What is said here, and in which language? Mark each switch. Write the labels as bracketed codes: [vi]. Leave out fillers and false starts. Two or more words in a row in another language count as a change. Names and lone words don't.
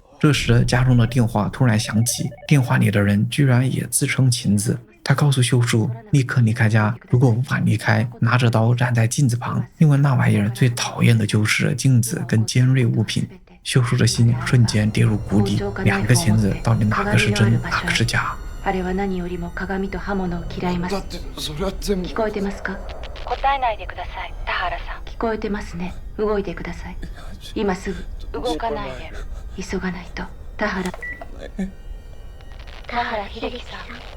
[zh] 這時家中的電話突然響起，電話裡的人居然也自稱晴子。他告訴秀樹立刻離開家，如果無法離開，拿着刀站在鏡子旁，因為那玩意兒最討厭的就是鏡子跟尖銳物品。秀樹的心瞬間跌入谷底，兩個晴子到底哪個是真，哪個是假？ [ja] あれは何よりも鏡と刃物を嫌います。だってそれは全部。聞こえてますか？答えないでください、田原さん。聞こえてますね。動いてください。今すぐ。動かないで。急がないと。田原秀樹さん。